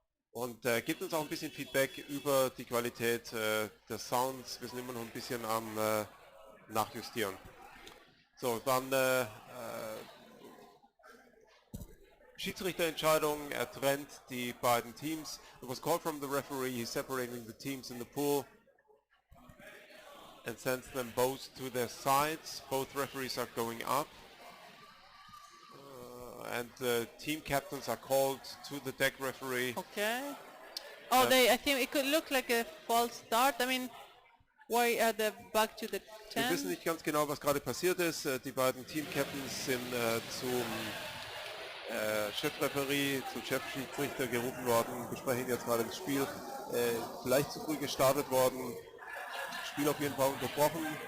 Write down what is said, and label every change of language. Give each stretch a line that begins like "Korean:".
German: Und gebt uns auch ein bisschen Feedback über die Qualität des Sounds. Wir sind immer noch ein bisschen am Nachjustieren. So, dann Schiedsrichterentscheidung, er trennt die beiden Teams.
English: It was called from the referee, he's separating the teams in the pool and sends them both to their sides. Both referees are going up. And the team captains are called to the deck referee. Okay. Oh, I think it could look like a false start. I mean, why are they back to the 10?
German: Wir wissen nicht ganz genau, was gerade passiert ist. Die beiden Team Captains sind zum Chefreferee, zum Chefschiedsrichter gerufen worden, besprechen jetzt gerade das Spiel. Vielleicht zu früh gestartet worden. Spiel auf jeden Fall unterbrochen.